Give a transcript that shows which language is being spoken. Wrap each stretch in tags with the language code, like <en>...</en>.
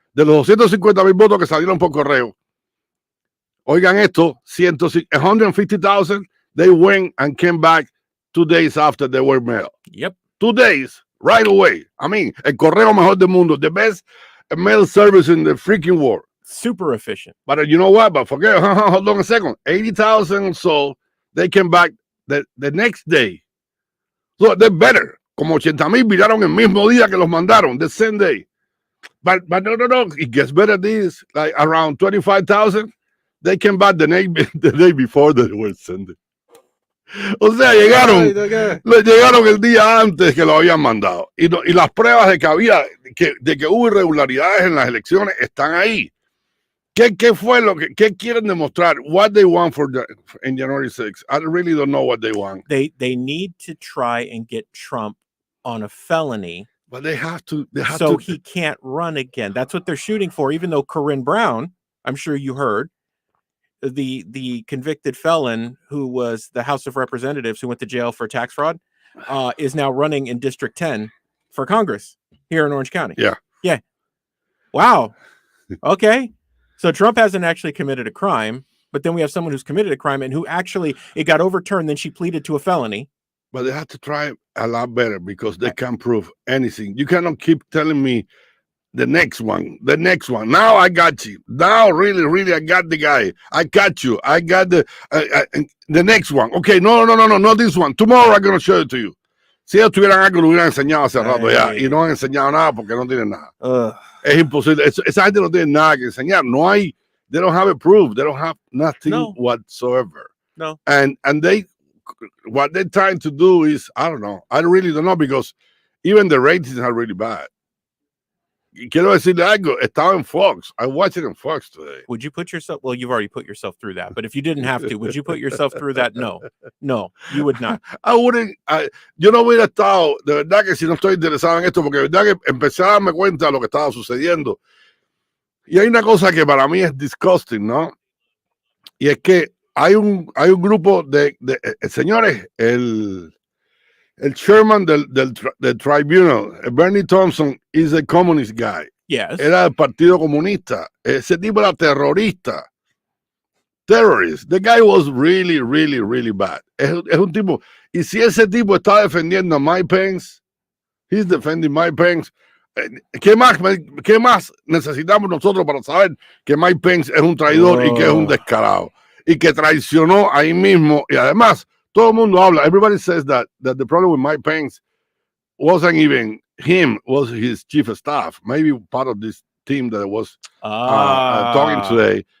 <es>De los 250,000 votos que salieron por correo, oigan esto, 150,000,</es> <en>they went and came back 2 days after they were mailed. Yep. 2 days, right away. I mean,</en> <es>el correo mejor del mundo,</es> <en>the best mail service in the freaking world. Super efficient. But you know what? But forget, hold on a second. 80,000 or so, they came back the next day. So they're better.</en> <es>Como 80,000 viraron el mismo día que los mandaron,</es> <en>the same day. But no. It gets better. This, like around 25,000, they came back the day before they were sent.</en> <es>O sea, llegaron el día antes que lo habían mandado. Y las pruebas de que hubo irregularidades en las elecciones están ahí. ¿Qué fue qué quieren demostrar?</es> <en>What they want in January 6th? I really don't know what they want. They need to try and get Trump on a felony. But they have to. He can't run again. That's what they're shooting for. Even though Corinne Brown, I'm sure you heard, the convicted felon who was the House of Representatives who went to jail for tax fraud, is now running in District 10 for Congress here in Orange County. Yeah. Wow. Okay. So Trump hasn't actually committed a crime, but then we have someone who's committed a crime and who actually, it got overturned, then she pleaded to a felony. But they have to try a lot better because they can't prove anything. You cannot keep telling me the next one. Now I got you. Now really, I got the guy. I got you. I got the next one. Okay, no, not this one. Tomorrow I'm going to show it to you.</en> <es>Si ellos tuvieran algo, lo hubieran enseñado hace rato ya. Y no han enseñado nada porque no tienen nada. Es imposible. Esa gente no tiene nada que enseñar. No hay.</es> <en>They don't have a proof. They don't have nothing whatsoever. No. And what they're trying to do is, I don't know. I really don't know, because even the ratings are really bad.</en> <es>quiero decirle algo. Estaba en Fox.</es> <en>I watched it in Fox today. Would you put yourself? Well, you've already put yourself through that. But if you didn't have to, would you put yourself through that? No, you would not.</en> <es>Yo no hubiera estado, de verdad que si no estoy interesado en esto, porque de verdad que empecé a darme cuenta de lo que estaba sucediendo. Y hay una cosa que para mí es disgusting, ¿no? Y es que hay un grupo de señores, el chairman del tribunal, Bernie Thompson,</es> <en>is a communist guy. Yes.</en> <es>Era del Partido Comunista. Ese tipo era terrorista.</es> <en>Terrorist. The guy was really, really, really bad.</en> <es>Es un tipo. Y si ese tipo está defendiendo a Mike Pence,</es> <en>he's defending Mike Pence.</en> <es>¿Qué más necesitamos nosotros para saber que Mike Pence es un traidor y que es un descarado? Y que traicionó ahí mismo. Y además, todo el mundo habla.</es> <en>Everybody says that the problem with Mike Pence wasn't even him, was his chief of staff. Maybe part of this team that was talking today.</en>